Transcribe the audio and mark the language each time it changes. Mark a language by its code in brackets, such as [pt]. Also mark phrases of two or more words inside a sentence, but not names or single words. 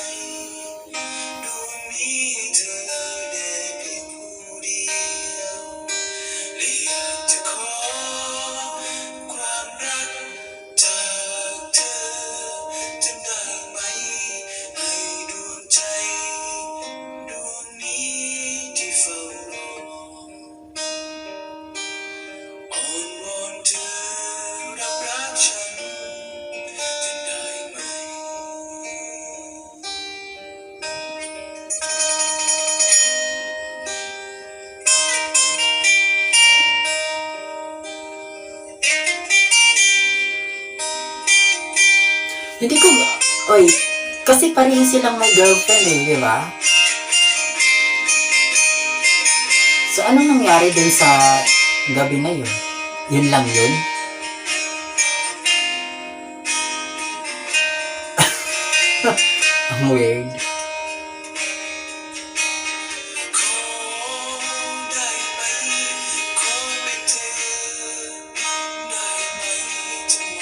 [th] ดวงนี้ให้เธอได้เพียงผู้เดียวและอยากจะขอความรักจากเธอจะได้ไหมให้ดวงใจดวงนี้ที่เฝ้ารออ้อนวอนเธอรับรักฉันจะได้ไหม [tl] Hindi ko, oy, kasi pareho silang may girlfriend eh, di ba? So, anong nangyari dun sa gabi na yun? Yun lang yun? Ang weird. [th] ขอได้ไหมขอเป็นเธอได้ไหมจะม